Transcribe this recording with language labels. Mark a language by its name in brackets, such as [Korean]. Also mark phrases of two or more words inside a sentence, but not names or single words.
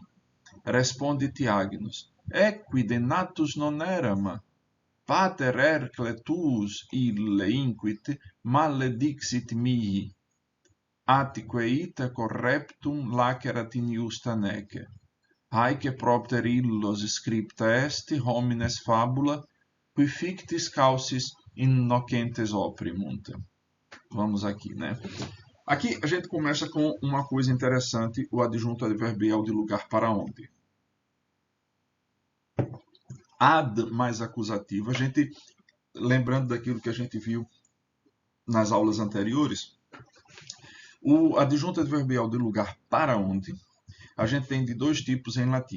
[Latin] Respondit Agnus, equide natus non eram, pater Hercle tuus ille inquit maledixit mihi, atque ita correptum lacerat in iusta nece. Haec propter illos scripta est homines fabula, qui fictis causis innocentes oprimunt. [Portuguese] Vamos aqui, né? Aqui a gente começa com uma coisa interessante, o adjunto adverbial de lugar para onde. Ad mais acusativo, a gente, lembrando daquilo que a gente viu nas aulas anteriores, o adjunto adverbial de lugar para onde, a gente tem de dois tipos em latim.